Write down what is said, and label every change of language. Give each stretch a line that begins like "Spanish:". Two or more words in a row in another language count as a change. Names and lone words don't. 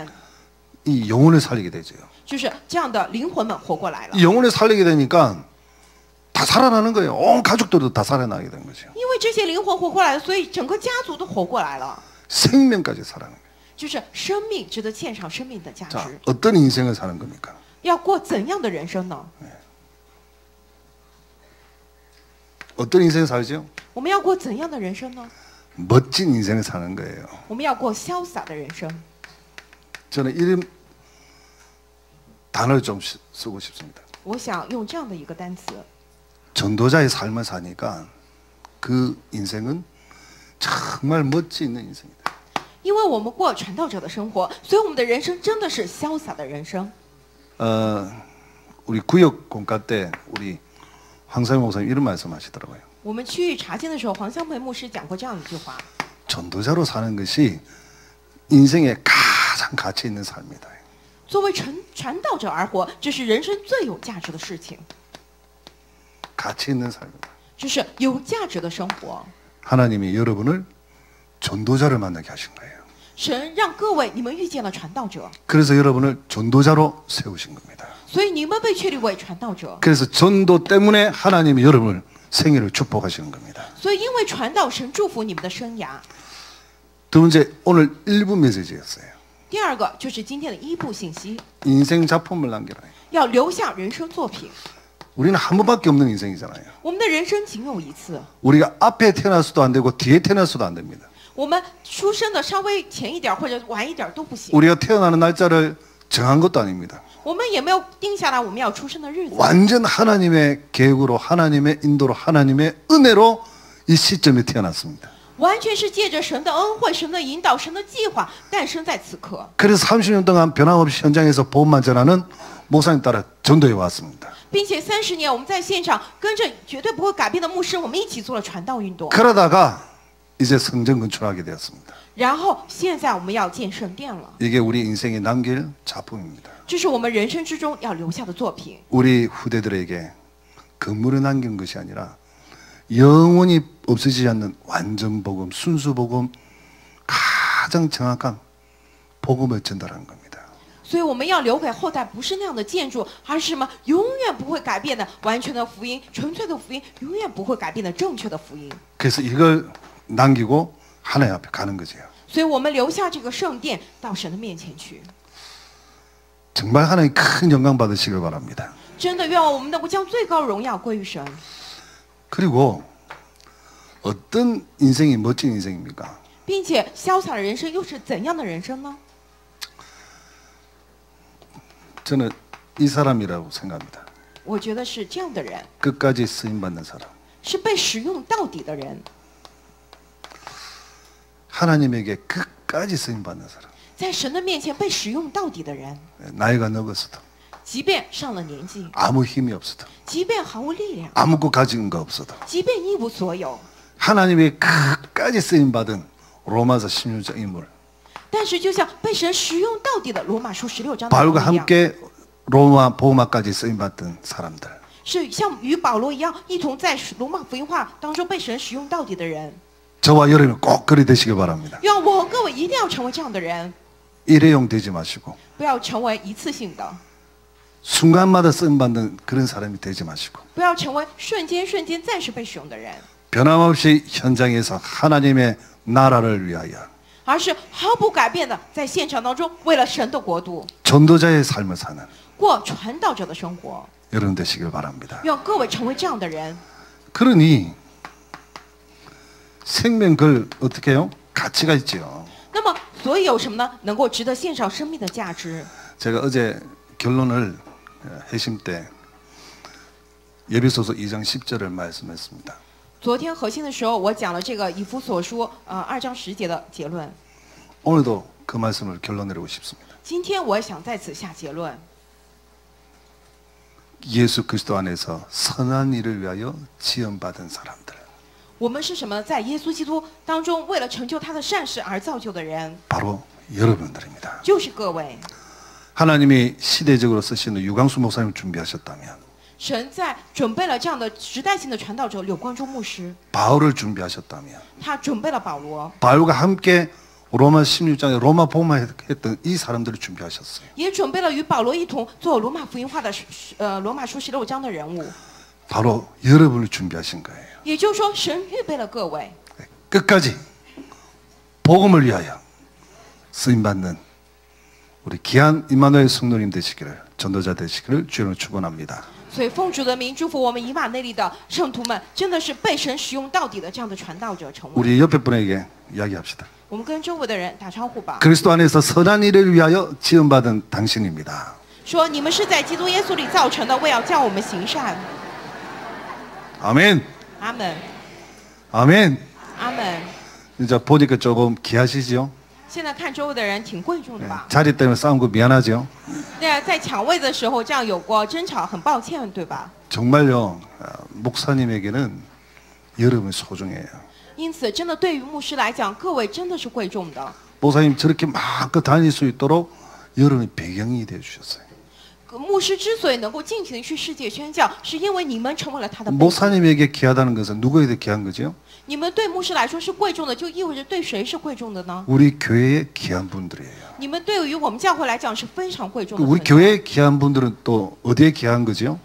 Korean: 이 영혼을 살리게 되죠.
Chinese: 就是这样的灵魂们活过来了。
Korean: 이 영혼을 살리게 되니까 다 살아나는 거예요. 온 가족들도 다 살아나게 된 거죠.
Chinese: 因为这些灵魂活过来了，所以整个家族都活过来了，
Korean: 생명까지 살아나는 거예요.
Chinese: 就是生命值得献上生命的价
Korean: 자,
Chinese: 值。
Korean: 어떤 인생을 사는 겁니까?
Chinese: 要过怎样的人生呢？
Korean: 어떤 인생을 살죠?
Chinese: 我们要过怎样的人生呢？
Korean: 멋진 인생을 사는 거예요.
Chinese: 我们要过潇洒的人生。
Korean: 저는 이런 단어를 좀 쓰고 싶습니다.
Chinese: 我想用这样的一个单词，
Korean: 전도자의 삶을 사니까 그 인생은 정말 멋지 있는 인생이다.
Chinese: 因为我们过传道者的生活，所以我们的人生真的是潇洒的人生。
Korean: 우리 구역 공과 때 우리 황사영 목사님 이런 말씀하시더라고요.
Chinese: 我们区域查经的时候，黄香培牧师讲过这样一句话：
Korean: 전도자로 사는 것이 인생의 가장 가치 있는 삶이다.
Chinese: 作为传道者而活，这是人生最有价值的事情，
Korean: 가치 있는 삶이다.
Chinese: 这是有价值的生活。
Korean: 하나님이 여러분을 전도자를 만나게 하신 거예요.
Chinese: 神让各位你们遇见了传道者，
Korean: 그래서 여러분을 전도자로 세우신 겁니다.
Chinese: 所以你们被确立为传道者。
Korean: 그래서 전도 때문에 하나님이 여러분을 생애를 축복하시는 겁니다.
Chinese: 所以因为传道，神祝福你们的生涯。
Korean: 두 번째, 오늘 1부 메시지였어요.
Chinese: 第二个就是今天的一部信息，
Korean: 인생 작품을 남겨라.
Chinese: 要留下人生作品。
Korean: 우리는 한 번밖에 없는 인생이잖아요.
Chinese: 我们的人生仅有一次，
Korean: 우리가 앞에 태어나서도 안 되고 뒤에 태어나서도 안 됩니다.
Chinese: 我们出生的稍微前一点或者晚一点都不行，
Korean: 우리가 태어나는 날짜를 정한 것도 아닙니다.
Chinese: 我们也没有定下来我们要出生的日子，
Korean: 완전 하나님의 계획으로 하나님의 인도로 하나님의 은혜로 이 시점에 태어났습니다.
Chinese: 完全是借着神的恩惠、神的引导、神的计划诞生在此刻，
Korean: 그래서 30년 동안 변함없이 현장에서 복음만 전하는 목사님 따라 전도해 왔습니다.
Chinese: 并且30年我们在现场跟着绝对不会改变的牧师，我们一起做了传道运动。
Korean: 그러다가 이제 성전 건축하게 되었습니다.
Chinese: 然后现在我们要建圣殿了，
Korean: 이게 우리 인생에 남길 작품입니다.
Chinese: 这是我们人生之中要留下的作品。
Korean: 우리 후대들에게 건물을 남긴 것이 아니라 영원히 없어지지 않는 완전 복음, 순수 복음, 가장 정확한 복음을 전달하는 겁니다.
Chinese: 所以我们要留给后代不是那样的建筑，而是什么？永远不会改变的完全的福音，纯粹的福音，永远不会改变的正确的福音。
Korean: 그래서 이걸 남기고 하나님 앞에 가는 거죠.
Chinese: 所以我们留下这个圣殿到神的面前去。
Korean: 정말 하나님 큰 영광 받으시길 바랍니다.
Chinese: 真的愿望我们能够将最高荣耀归于神。
Korean: 그리고 어떤 인생이 멋진 인생입니까?
Chinese: 并且潇洒的人生又是怎样的人生呢？
Korean: 저는 이 사람이라고 생각합니다.
Chinese: 我觉得是这样的人，
Korean: 끝까지 쓰임 받는 사람.
Chinese: 是被使用到底的人，
Korean: 하나님에게 끝까지 쓰임 받는 사람.
Chinese: 在神的面前被使用到底的人，
Korean: 나이가 늙었어도
Chinese: 即便上了年纪，
Korean: 아무 힘이 없어도
Chinese: 即便毫无力量，
Korean: 아무것도 가진 거 없어도
Chinese: 即便一无所有，
Korean: 하나님의 끝까지 쓰임 받은 로마서 16장 인물
Chinese: 但是就像被神使用到底的罗马书16章的
Korean: 바울과
Chinese: 保罗一样，
Korean: 함께 로마 복음화까지 쓰임 받던 사람들
Chinese: 是像与保罗一样，一同在罗马福音化当中被神使用到底的人。
Korean: 저와 여러분 꼭 그리 되시길 바랍니다.
Chinese: 愿我各位一定要成为这样的人，
Korean: 일회용 되지 마시고
Chinese: 不要成为一次性的，
Korean: 순간마다 쓰임 받는 그런 사람이 되지 마시고
Chinese: 不要成为瞬间暂时被使用的人，
Korean: 변함없이 현장에서 하나님의 나라를 위하여
Chinese: 而是毫不改变的在现场当中为了神的国度
Korean: 전도자의 삶을 사는
Chinese: 过传道者的生活。
Korean: 여러분 되시길 바랍니다.
Chinese: 愿各位成为这样的人。
Korean: 그러니 생명 그 어떻게 해요? 가치가 있죠.
Chinese: 那么，所以有什么呢？能够值得献上生命的价值。
Korean: 제가 어제 결론을 회심 때 예배소서 2장 10절을 말씀했습니다.
Chinese: 昨天核心的时候，我讲了这个以弗所书2章10节的结论。
Korean: 오늘도 그 말씀을 결론 내리고 싶습니다.
Chinese: 今天我想在此下结论。
Korean: 예수 그리스도 안에서 선한 일을 위하여 지음받은 사람들.
Chinese: 我们是什么？在耶稣基督当中，为了成就他的善事而造就的人，
Korean: 바로 여러분들입니다.
Chinese: 就是各位。
Korean: 하나님이 시대적으로 쓰시는 유광수 목사님 준비하셨다면
Chinese: 神在准备了这样的时代性的传道者柳光中牧师，
Korean: 바울을 준비하셨다면
Chinese: 他准备了保罗，
Korean: 바울과 함께 로마 16장에 로마 복음화했던 이 사람들을 준비하셨어요.
Chinese: 也准备了与保罗一同做罗马福音化的罗马书16章的人物。
Korean: 바로 여러분을 준비하신 거예요.
Chinese: 也就是说，神预备了各位，
Korean: 끝까지 복음을 위하여 쓰임받는 우리 귀한 임마누엘 성도님 되시기를 전도자 되시기를 주님으로 축원합니다.
Chinese: 所以奉主的名祝福我们以马内利的圣徒们，真的是被神使用到底的这样的传道者成为。
Korean: 우리 옆에 분에게 이야기합시다.
Chinese: 我们跟周围的人打招呼吧，
Korean: 그리스도 안에서 선한 일을 위하여 지음받은 당신입니다.
Chinese: 说你们是在基督耶稣里造成的，为要叫我们行善。
Korean: 아멘.
Chinese: 阿门，
Korean: 아멘.
Chinese: 阿门。
Korean: 이제 보니까 조금 귀하시죠?
Chinese: 现在看周围的人挺贵重的
Korean: 네,
Chinese: 吧？
Korean: 자리 때문에 싸운 거 미안하죠?
Chinese: 那在抢位的时候这样有过争吵，很抱歉，对吧？
Korean: 정말요. 목사님에게는 여러분이 소중해요.
Chinese: 因此，真的对于牧师来讲，各位真的是贵重的。
Korean: 목사님 저렇게 막 다닐 수 있도록 여러분이 배경이 되어 주셨어요.
Chinese: 牧师之所以能够尽情的去世界宣教，是因为你们成为了他的背景。
Korean: 목사님에게 귀하다는 것은 누구에게 귀한 거죠?
Chinese: 你们对牧师来说是贵重的，就意味着对谁是贵重的呢？
Korean: 우리 교회의 귀한 분들이에요.
Chinese: 你们对于我们教会来讲是非常贵重的
Korean: 우리
Chinese: 存在。
Korean: 교회의 귀한 분들은 또 어디에 귀한 거죠?